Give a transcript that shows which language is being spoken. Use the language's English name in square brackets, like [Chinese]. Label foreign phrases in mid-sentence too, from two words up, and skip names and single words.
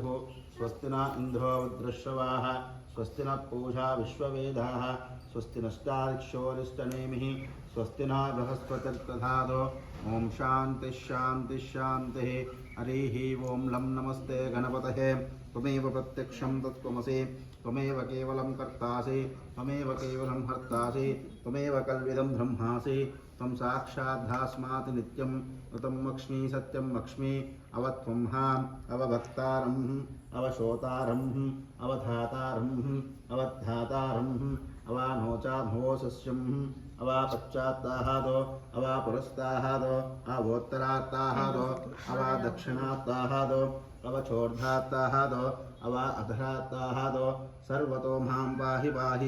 [Sanskrit] స్వస్తి న ఇంద్రో వృద్ధశ్రవాः స్వస్తి న పూషా విశ్వవేదాః స్వస్తి నష్టారిక్షోరిష్టనేమిః స్వస్తి న బృహస్పతిర్దధాతు. ఓం శాంతి శాంతి శాంతి. హరిః ఓం లం నమస్తే గణపతయే. త్వమేవ ప్రత్యక్షం తత్త్వమసి. త్వమేవ కేవలం కర్తాసి. త్వమేవ కేవలం హర్తాసి. త్వమేవ కల్విదం బ్రహ్మాసి. त्वं साक्षाद्धास्मात् नित्यं ऋतं लक्ष्मी सत्यं लक्ष्मी अवत्वंहाम् अवभक्तारम् अवशोतारम् अवधातारम् अवधातारम् अवानोचाभोसस्यम् अवापश्चात्ताहादो अवापुरस्ताहादो अवोत्तरात्ताहादो अवादक्षिणात्ताहादो अवचोर्धात्ताहादो अवा अधरात्ताहादो सर्वतो मां पाहि पाहि